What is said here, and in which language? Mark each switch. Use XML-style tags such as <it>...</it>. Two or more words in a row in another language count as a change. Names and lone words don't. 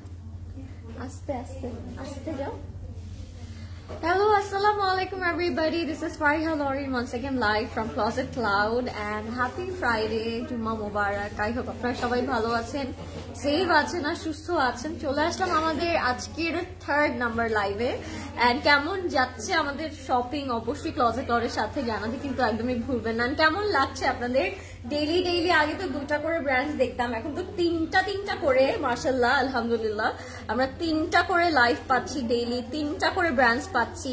<hi>आस्ते आस्ते आस्ते जाओ।</hi> <en>Hello,</en> <ar>السلام عليكم</ar> <en>everybody. This is Fariha Lauren once again live from Closet Cloud and happy Friday.</en> <bn>Jumma Mubarak.</bn> <en>I hope</en> <bn>আপনারা সবাই ভালো আছেন, সেফ আছেন আর সুস্থ আছেন। চলে আসলাম আমাদের আজকের 3rd নাম্বার লাইভে। এন্ড কেমন যাচ্ছে আমাদের শপিং অবশ্যই ক্লজেট ক্লাউডের সাথে জানাতে কিন্তু একদমই ভুলবেন না। কেমন লাগছে আপনাদের</bn> <en>daily daily?</en> <bn>আগে তো 2টা করে ব্র্যান্ডস দেখতাম, এখন তো 3টা করে,</bn> <ar>ما شاء الله الحمد لله</ar> <bn>আমরা 3টা করে লাইভ পাচ্ছি ডেইলি, 3টা করে ব্র্যান্ডস পাচ্ছি।</bn>